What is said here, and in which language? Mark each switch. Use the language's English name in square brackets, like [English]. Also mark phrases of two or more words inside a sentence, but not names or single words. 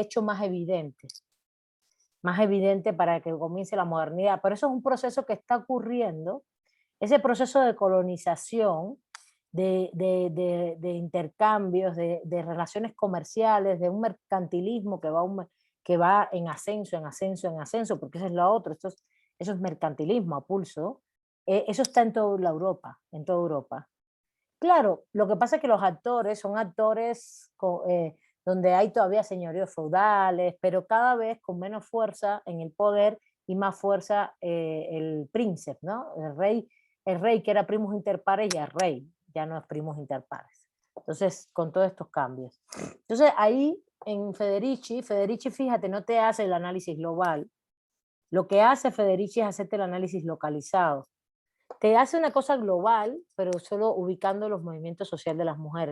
[Spanish] hecho más evidente para que comience la modernidad, pero eso es un proceso que está ocurriendo, ese proceso de colonización, de intercambios, de relaciones comerciales, de un mercantilismo que va en ascenso, porque eso es lo otro, eso es mercantilismo a pulso, eso está en toda Europa. Claro, lo que pasa es que los actores son actores donde hay todavía señoríos feudales, pero cada vez con menos fuerza en el poder y más fuerza el príncipe, ¿no? El rey que era [Latin] primus inter pares [Spanish] ya ya no es [Latin] primos inter pares. [Spanish] Entonces, con todos estos cambios. Entonces, ahí en Federici, fíjate, no te hace el análisis global. Lo que hace Federici es hacerte el análisis localizado. Te hace una cosa global, pero solo ubicando los movimientos sociales de las mujeres.